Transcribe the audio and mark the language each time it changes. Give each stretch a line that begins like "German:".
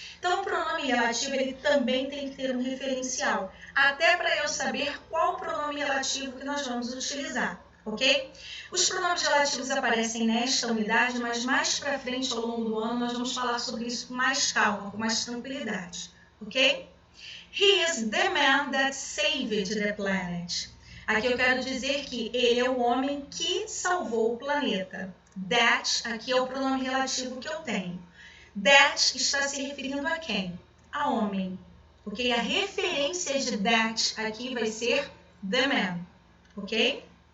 Portuguese: Então, o pronome relativo ele também tem que ter um referencial, até para eu saber qual pronome relativo que nós vamos utilizar, ok? Os pronomes relativos aparecem nesta unidade, mas mais para frente, ao longo do ano, nós vamos falar sobre isso com mais calma, com mais tranquilidade, ok?
English: He is the man that saved the planet.
Portuguese: Aqui eu quero dizer que ele é o homem que salvou o planeta. That, aqui é o pronome relativo que eu tenho. That está se referindo a quem? A homem. Ok? A referência de that aqui vai ser the man. Ok?